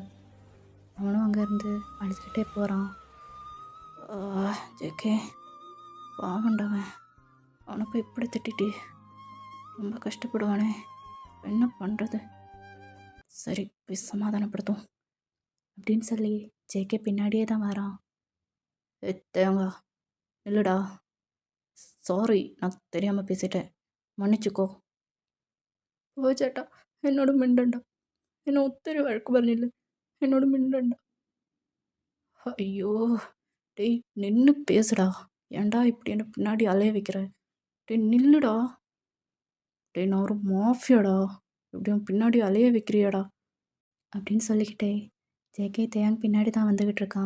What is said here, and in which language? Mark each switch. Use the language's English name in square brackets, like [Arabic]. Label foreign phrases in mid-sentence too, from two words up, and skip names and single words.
[Tamil] அவனும் அங்கேருந்து அழுதுகிட்டே போகிறான். ஜேகே பாவண்டவன், அவனை போய் இப்படி திட்டிட்டு ரொம்ப கஷ்டப்படுவானே, என்ன பண்ணுறது? சரி போய் சமாதானப்படுத்தும் அப்படின்னு சொல்லி ஜேகே பின்னாடியே தான் வரான். தேங்கா இல்லைடா, சாரி, நான் தெரியாமல் பேசிட்டேன், മன்னிച്ചുക്കോ. [Malayalam] ഓ ചേട്ടാ, എന്നോട് മിണ്ടണ്ട. എന്നെ ഒത്തിരി വഴക്ക് പറഞ്ഞില്ലേ, എന്നോട് മിണ്ടണ്ട. [Tamil] ஐயோ டேய், நின்று பேசுடா. ஏன்டா இப்படி என்ன பின்னாடி அலைய வைக்கிற? டேய் நில்லுடா. டேய் நான் ஒரு மாஃபியாடா, எப்படியும் பின்னாடி அலைய வைக்கிறியாடா அப்படின்னு சொல்லிக்கிட்டே ஜேகே தேயாங் பின்னாடி தான் வந்துக்கிட்டு இருக்கான்.